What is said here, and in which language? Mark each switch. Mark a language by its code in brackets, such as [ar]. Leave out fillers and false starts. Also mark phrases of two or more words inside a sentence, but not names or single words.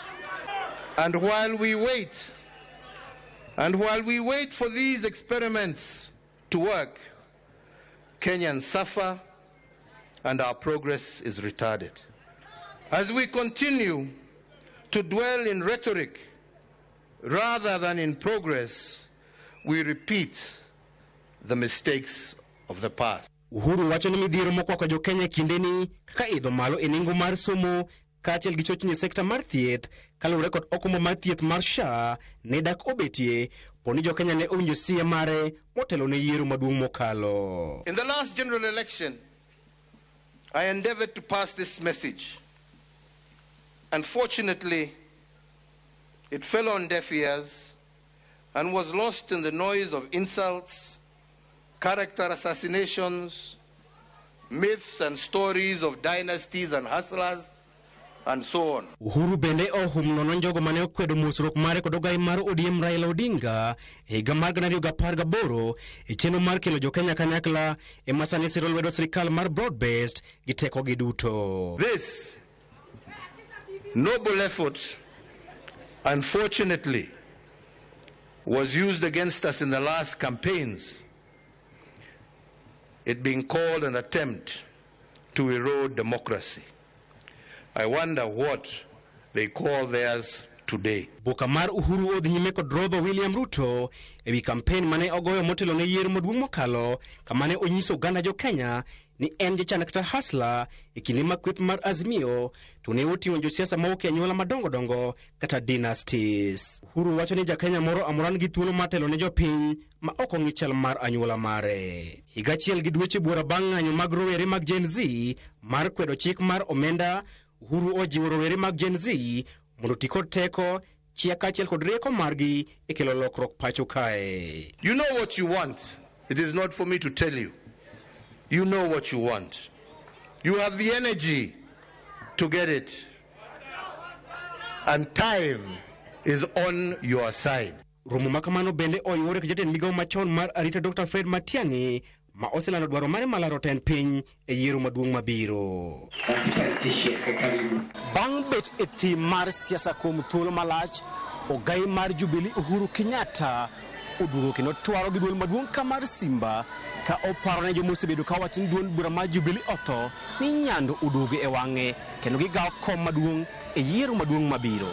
[en] And while we wait for these experiments to work, Kenyans suffer and our progress is retarded. As we continue to dwell in rhetoric rather than in progress, we repeat the mistakes of the past. [luo] Uhuru wacho ni midhiero mokwako jo Kenya kindeni kaka idho malo e nengo mar somo kaachiel gi chochni sekta mar thieth kaluwore kod okumba mar thieth mar SHA ne dak obetie poni jo Kenya ne owinjo siye mare motelo ne yiero maduong' mokalo. [en] In the last general election, I endeavored to pass this message. Unfortunately, it fell on deaf ears and was lost in the noise of insults, character assassinations, myths and stories of dynasties and hustlers, and so on. [luo] Uhuru bende ohumno njogo mane okwedo musruok mare kod ogai mar ODM Raila Odinga higa mar 2018 e chenro mar kelo jo Kenya kanyakla e masani siro lwedo sirikal mar broad-based gi teko gi duto. [en] This noble effort, unfortunately, was used against us in the last campaigns it being called an attempt to erode democracy. I wonder what they call theirs today. [luo] Bokamar Uhuru odhi nyime kod rodho William Ruto ewi kampen mane ogoyo motelo ne yiero maduong' mokalo kamane onyiso oganda jo Kenya ni en jachana kata hasla e kinde makweth mar Azimio to ne oting'o josiasa mawuok e anyuola madongo kata dynasties. Uhuru wacho ni jakenya moro amoran gi thuolo matelo ne jopiny ma ok ong'i chal mar anyuola mare. Higa achiel gi dweche buora bang' ng'anyo mag rowere mag Gen Z mar kwedo chik mar omenda, Uhuru ojiwo rowere mag Gen Z mondo ti kod teko chia kaachiel kod rieko margi e kelo lokruok pacho kae. [en] You know what you want. It is not for me to tell you. You know what you want. You have the energy to get it. And time is on your side. [luo] Romo makamano bende oyuore gi jatend migawo machon mar arita Dr. Fred Matiang'i ma oselando dwaro mare malaro ten piny e yiero maduong' mabiro. Bang' bet e thim mar siasa kuom thuolo malach, ogai mar Jubilee Uhuru Kenyatta oduogo kendo twaro gi duol maduong' ka mar Simba ka oparo ne jomosebedo ka wacho ni duond bura mar Jubilee otho ni nyando uduogo e wang'e kendo gigawo kom maduong' e yiero maduong' mabiro.